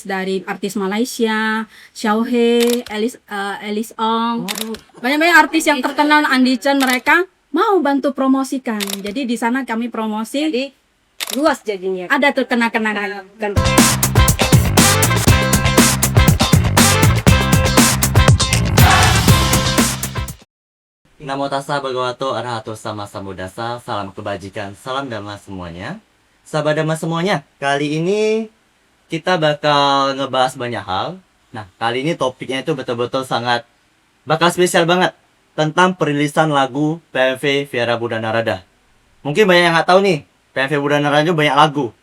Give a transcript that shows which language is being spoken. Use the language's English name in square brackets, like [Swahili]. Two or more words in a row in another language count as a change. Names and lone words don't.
[Indonesian] dari artis Malaysia, Xiaohe, Alice Ong, banyak-banyak artis yang terkenal, Andi Chen, mereka mau bantu promosikan. Jadi di sana kami promosi. Jadi luas jadinya. Ada terkena-kenangan. [Pali] Namo tassa bhagavato arahato sama sambuddhassa. [Indonesian] Salam kebajikan, salam dhamma semuanya. Sahabat dhamma semuanya, kali ini kita bakal ngebahas banyak hal. Nah, kali ini topiknya itu betul-betul sangat bakal spesial banget tentang perilisan lagu PMV Viara Buddha Narada. Mungkin banyak yang nggak tahu nih, PMV Buddha Narada itu banyak lagu.